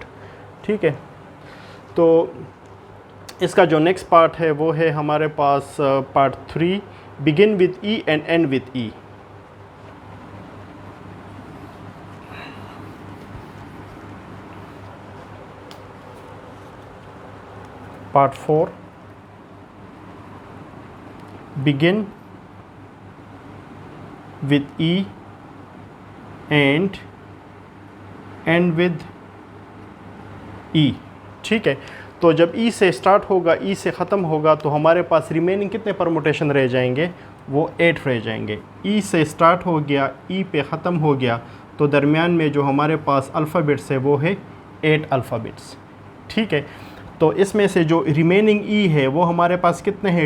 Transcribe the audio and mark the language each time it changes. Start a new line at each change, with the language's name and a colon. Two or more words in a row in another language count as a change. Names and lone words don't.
Hindi: ठीक है, तो इसका जो
English: next part
Hindi: है वो है हमारे पास पार्ट 3,
English: begin with E and end with E.
Hindi: पार्ट 4,
English: begin with E and end with E।
Hindi: ठीक है, तो जब E से स्टार्ट होगा, E से ख़त्म होगा, तो हमारे पास रिमेनिंग कितने परमुटेशन रह जाएंगे? वो 8 रह जाएंगे। E से स्टार्ट हो गया, E पे ख़त्म हो गया, तो दरमियान में जो हमारे पास अल्फ़ाबेट्स है वो है 8 अल्फ़ाबेट्स। ठीक है, तो इसमें से जो रिमेनिंग E है वो हमारे पास कितने हैं?